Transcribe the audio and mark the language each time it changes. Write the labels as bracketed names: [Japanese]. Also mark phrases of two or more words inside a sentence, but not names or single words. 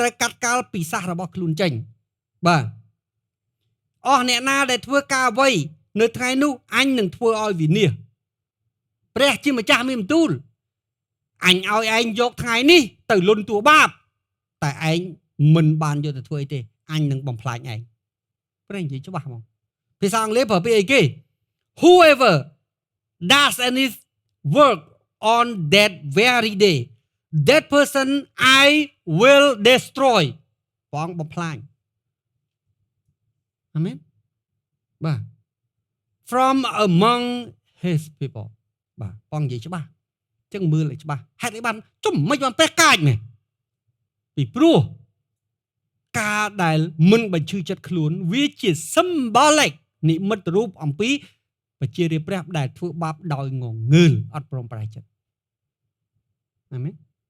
[Khmer] ត្រូវកាត់កាល់ពីសះរបស់ខ្លួនចេញបាទអស់អ្នកណាដែលធ្វើការអ្វីនៅថ្ងៃនោះអ ញនឹងធ្វើឲ្យវិនាសព្រះជាម្ចាស់មានបន្ទូលអញឲ្យឯងយកថ្ងៃនេះទៅលន់តួបាបតែឯងមិនបានយកទៅធ្វើអីទេអញនឹងបំផ្លាញឯងព្រះនិយាយច្បាស់ហ្មងភាសាអង់គ្លេសប្រើពាក្យអីគេ [English] whoever does any work on that very day that person I will destroy [Khmer] បងបំផ្លាញ អាមែនបាទ [English] from among his people [Khmer] បាទបងនិយាយច្បាស់ចឹងមើលឲ្យច្បាស់ហេតុអីបានជំមិនបានព្រះកាចមែនពីព្រោះការដែលមិនបញ្ឈឺចិត្តខ្លួនវាជា symbolic និមិត្តរូបអំពីប្រជារាស្ត្រព្រះដែលធ្វើបាបដោយងងើលអត់ព្រមប្រែចិត្តអាមែន